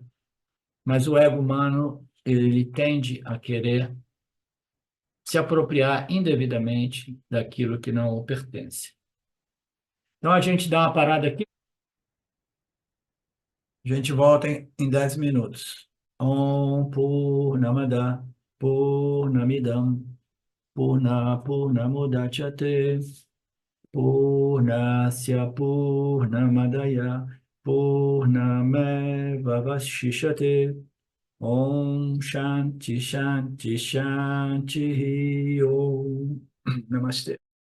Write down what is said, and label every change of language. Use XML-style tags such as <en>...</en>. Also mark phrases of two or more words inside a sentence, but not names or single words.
<pt>Mas o ego humano, ele tende a querer se apropriar indevidamente daquilo que não pertence. Então, a gente dá uma parada aqui. A gente volta em 10 minutos.</pt> <sa>ॐ पूर्णमदः पूर्णमिदं पूर्णमुदच्यते पूर्णस्य पूर्णमादाय पूर्णमेव वशिष्यते ॐ शान्तिः शान्तिः शान्तिः ॐ नमस्ते.</sa>